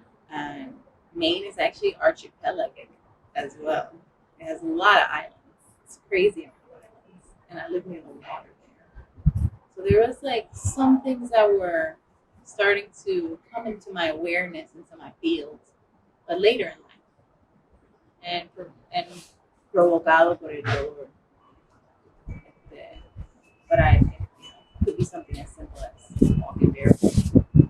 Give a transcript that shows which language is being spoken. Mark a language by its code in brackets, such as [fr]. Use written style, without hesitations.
[en] And Maine is actually archipelagic as well. It has a lot of islands. It's crazy amount of islands. And I live near the water there. So there was like some things that were starting to come into my awareness, into my field, but later in life. [es] And provocado por el dolor. [en] But it could be something as simple as walking barefoot.